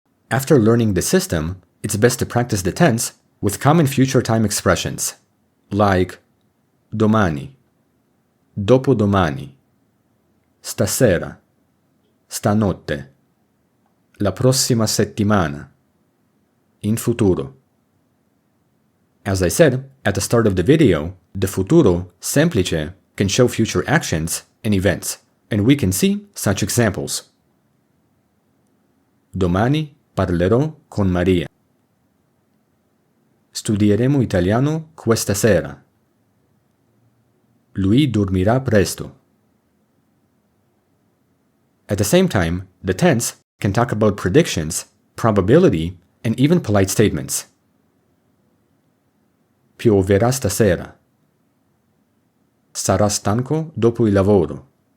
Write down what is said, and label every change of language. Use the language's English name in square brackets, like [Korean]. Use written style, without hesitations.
[English] After learning the system, it's best to practice the tense with common future time expressions, like [Italian] domani, dopodomani, stasera, stanotte, la prossima settimana, in futuro. [English] As I said at the start of the video, the futuro semplice can show future actions and events, and we can see such examples. [Italian] Domani parlerò con Maria. Studieremo italiano questa sera. Lui dormirà presto. [English] At the same time, the tense can talk about predictions, probability, and even polite statements. [Italian] Pioverà stasera. Sarà stanco dopo il lavoro.